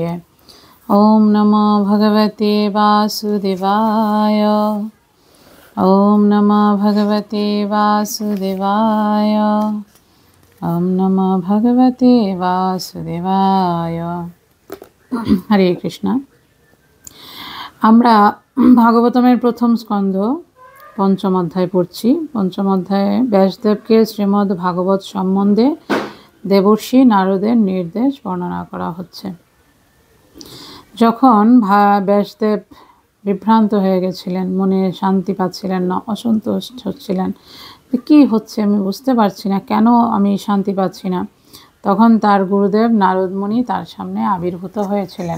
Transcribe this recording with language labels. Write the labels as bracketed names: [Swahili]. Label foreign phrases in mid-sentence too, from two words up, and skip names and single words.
[Sanskrit] ओम नमो भगवते वासुदेवाय। ओम नमो भगवते वासुदेवाय। ओम नमो भगवते वासुदेवाय। हरे कृष्णा। [Bangla] আমরা ভাগবতমের প্রথম স্কন্ধ পঞ্চম অধ্যায় পড়ছি। পঞ্চম অধ্যায়ে ব্যাসদেবকে শ্রীমদ্ ভাগবত সম্বন্ধে দেবর্ষি নারদের নির্দেশ বর্ণনা করা হচ্ছে। যখন ব্যাসদেব বিভ্রান্ত হয়ে গেছিলেন, মনে শান্তি পাচ্ছিলেন না, অসন্তুষ্ট হচ্ছিলেন, কি হচ্ছে আমি বুঝতে পারছি না, কেন আমি শান্তি পাচ্ছি না, তখন তার গুরুদেব নারদমুনি তার সামনে আবির্ভূত হয়েছিলেন।